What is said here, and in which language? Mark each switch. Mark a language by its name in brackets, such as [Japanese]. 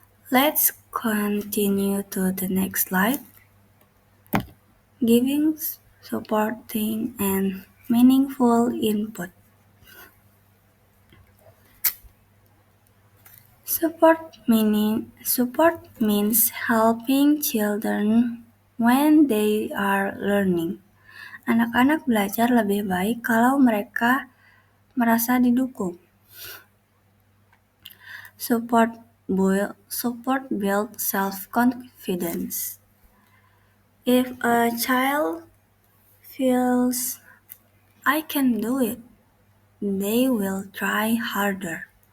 [English] Let's continue to the next slide. Giving, supporting, and meaningful input. Support means helping children when they are learning. [Indonesian] Anak-anak belajar lebih baik kalau mereka merasa didukung. [English] Support builds self-confidence. If a child feels I can do it, they will try harder.